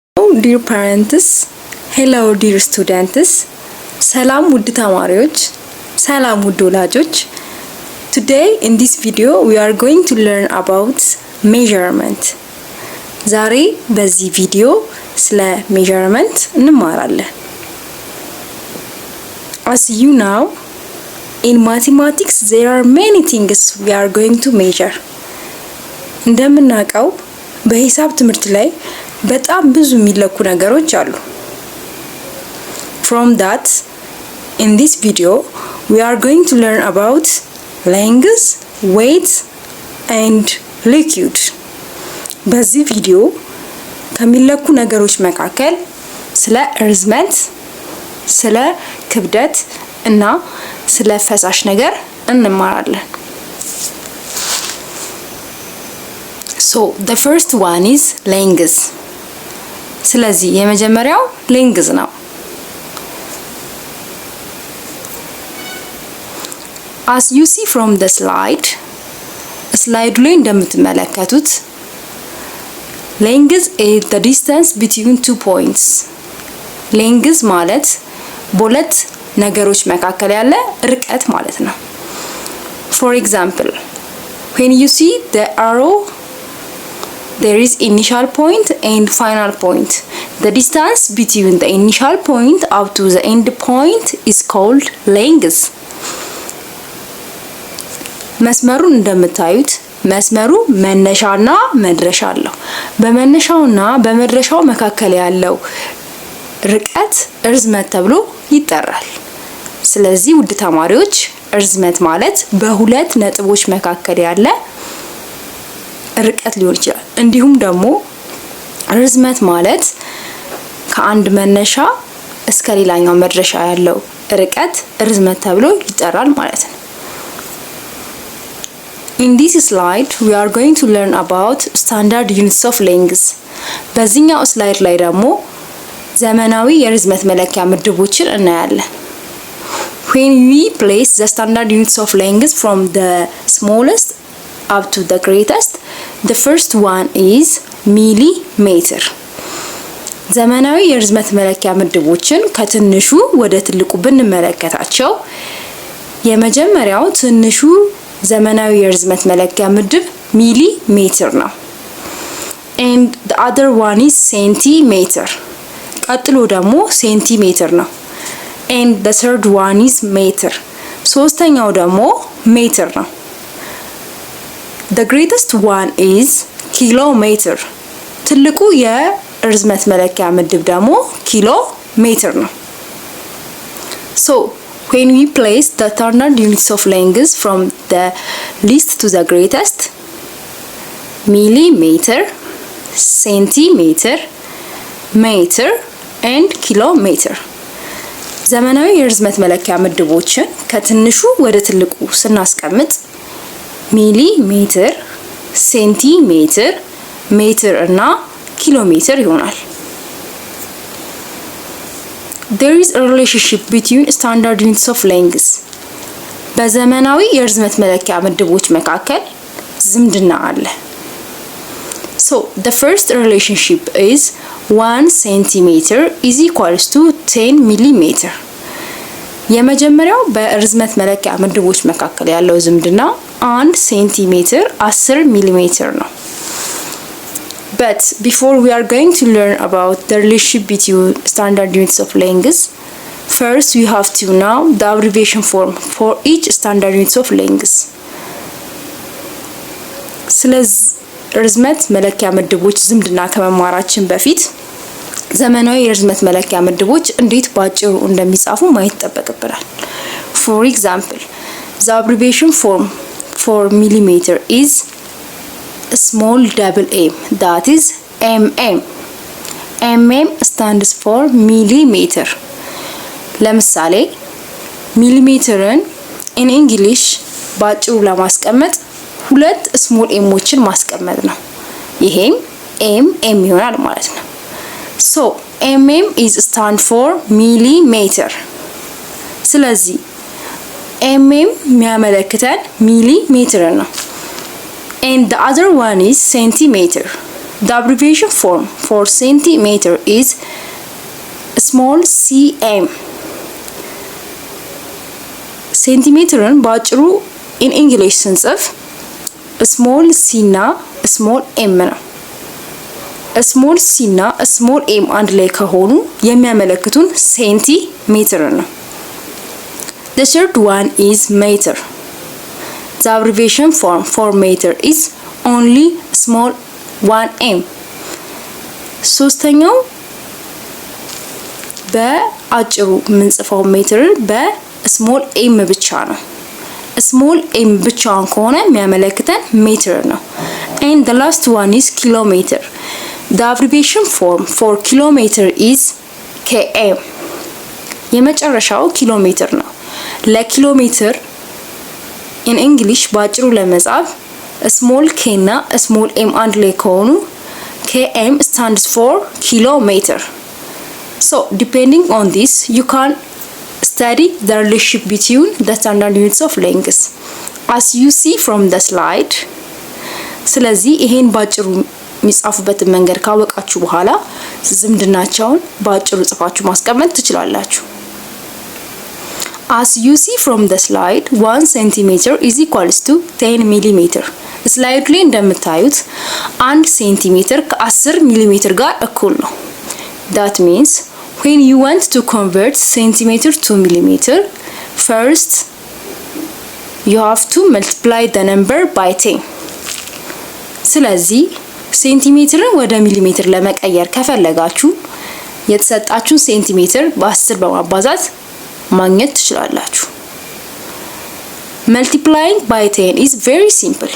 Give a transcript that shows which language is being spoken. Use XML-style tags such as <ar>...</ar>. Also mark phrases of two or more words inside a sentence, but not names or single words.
<en>dear parents, hello dear students,</en> <am>ሰላም ውድ ተማሪዎች፣ ሰላም ውድ ወላጆች።</am> <en>Today in this video we are going to learn about measurement.</en> <am>ዛሬ በዚህ ቪዲዮ ስለ measurement እንማራለን።</am> <en>As you know, in mathematics there are many things we are going to measure.</en> <am>እንደምናውቀው በሂሳብ ትምህርት ላይ በጣም ብዙ የሚለኩ ነገሮች አሉ።</am> <en>From that, in this video, we are going to learn about length, weight, and liquid.</en> <am>በዚህ ቪዲዮ ከሚለኩ ነገሮች መካከል ስለ ርዝመት፣ ስለ ክብደት እና ስለ ፈሳሽ ነገር እንማራለን።</am> <en>So, the first one is length.</en> <am>ስለዚህ የመጀመሪያው length ነው።</am> <en>As you see from the slide</en> <am>ላይ እንደምትመለከቱት</am> <en>length is the distance between two points.</en> <am>length ማለት በሁለት ነገሮች መካከል ያለ ርቀት ማለት ነው።</am> <en>For example, when you see the arrow, there is initial point and final point. The distance between the initial point up to the end point is called length.</en> <am>መስመሩን እንደምታዩት መስመሩ መነሻና መድረሻ አለው። በመነሻውና በመድረሻው መካከል ያለው ርቀት ርዝመት ተብሎ ይጠራል። ስለዚህ ውድ ተማሪዎች ርዝመት ማለት በሁለት ነጥቦች መካከል ያለ ርቀት ሊሆን ይችላል። እንዲሁም ደግሞ ርዝመት ማለት ከአንድ መነሻ እስከ ሌላኛው መድረሻ ያለው ርቀት ርዝመት ተብሎ ይጠራል ማለት ነው።</am> <en>In this slide we are going to learn about standard units of length.</en> <am>በዚህኛው ስላይድ ላይ ደግሞ ዘመናዊ የርዝመት መለኪያ ምድቦችን እናያለን።</am> <en>When we place the standard units of length from the smallest up to the greatest, the first one is millimeter.</en> <am>ዘመናዊ የርዝመት መለኪያ ምድቦችን ከትንሹ ወደ ትልቁ ብንመለከታቸው የመጀመሪያው ትንሹ ዘመናዊ የርዝመት መለኪያ ምድብ ሚሊሜትር ነው።</am> <en>and the other one is centimeter.</en> <am>ቀጥሎ ደግሞ ሴንቲሜትር ነው።</am> <en>and the third one is meter.</en> <am>ሶስተኛው ደግሞ ሜትር ነው።</am> <en>The greatest one is kilometer.</en> <am>ትልቁ የርዝመት መለኪያ ምድብ ደግሞ ኪሎ ሜትር ነው።</am> <en>So, when we place the standard units of length from the least to the greatest, millimeter, centimeter, meter, and kilometer.</en> <am>ዘመናዊ የርዝመት መለኪያ ምድቦችን ከትንሹ ወደ ትልቁ ስናስቀምጥ ሚሊሜትር፣ ሴንቲሜትር፣ ሜትር እና ኪሎሜትር ይሆናል።</am> <en>There is a relationship between standard units of length.</en> <am>በዘመናዊ የርዝመት መለኪያ ምድቦች መካከል ዝምድና አለ።</am> <en>So, the first relationship is 1 centimeter is equals to 10 millimeter.</en> <am>የመጀመሪያው በርዝመት መለኪያ ምድቦች መካከል ያለው ዝምድና 1 ሴንቲሜትር 10 ሚሊሜትር ነው።</am> <en>But before we are going to learn about the relationship between standard units of length, first we have to know the abbreviation form for each standard units of length.</en> <am>ስለዚህ ርዝመት መለኪያ ምድቦች ዝምድና ከመማራችን በፊት ዘመናዊ የርዝመት መለኪያ ምድቦች እንዴት ባጭሩ እንደሚጻፉ ማየት ይጠበቅብናል።</am> <en>For example, the abbreviation form for millimeter is small double m, that is mm. mm stands for millimeter.</en> <am>ለምሳሌ ሚሊሜትርን</am> <en>in English</en> <am>ባጭሩ ለማስቀመጥ ሁለት ስሞል ኤሞችን ማስቀመጥ ነው። ይሄም mm ይሆናል ማለት ነው።</am> <en>So, mm is stand for millimeter.</en> <am>ስለዚህ mm የሚያመለክተን ሚሊሜትር ነው።</am> <en>And the other one is centimeter. The abbreviation form for centimeter is small cm.</en> <am>ሴንቲሜትርን ባጭሩ</am> <en>in English</en> <am>ስንጽፍ</am> <en>small c</en> <am>እና</am> <en>small m</en> <am>ነው።</am> <en>small c</en> <am>እና</am> <en>small m</en> <am>አንድ ላይ ከሆኑ የሚያመለክቱን ሴንቲሜትር ነው።</am> <en>The third one is meter. The abbreviation form for meter is only small 1m.</en> <am>ሶስተኛው በአጭሩ የምንጽፈው ሜትርን በስሞል ኤም ብቻ ነው። ስሞል ኤም ብቻውን ከሆነ የሚያመለክተን ሜትር ነው።</am> <en>And the last one is kilometer. The abbreviation form for kilometer is km.</en> <am>የመጨረሻው ኪሎሜትር ነው። ለኪሎሜትር</am> <en>in English</en> <am>ባጭሩ ለመጻፍ</am> <en>small k</en> <am>እና</am> <en>small m</en> <am>አንድ ላይ ከሆኑ</am> <en>km stands for kilometer. So depending on this you can study the relationship between the standard units of length as you see from the slide.</en> <am>ስለዚህ ይሄን ባጭሩ የሚጻፉበትን መንገድ ካወቃችሁ በኋላ ዝምድናቸውን ባጭሩ ጽፋችሁ ማስቀመጥ ትችላላችሁ።</am> <en>As you see from the slide 1 centimeter is equals to 10 millimeter.</en> <am>ስላይድ ላይ እንደምታዩት 1 ሴንቲሜትር ከ10 ሚሊሜትር ጋር እኩል ነው።</am> <en>That means when you want to convert centimeter to millimeter, first you have to multiply the number by 10.</en> <am>ስለዚህ ሴንቲሜትርን ወደ ሚሊሜትር ለመቀየር ከፈለጋችሁ የተሰጣችሁን ሴንቲሜትር በ10 በማባዛት ማግኘት ትችላላችሁ።</am> <en>Multiplying by 10 is very simple.</en>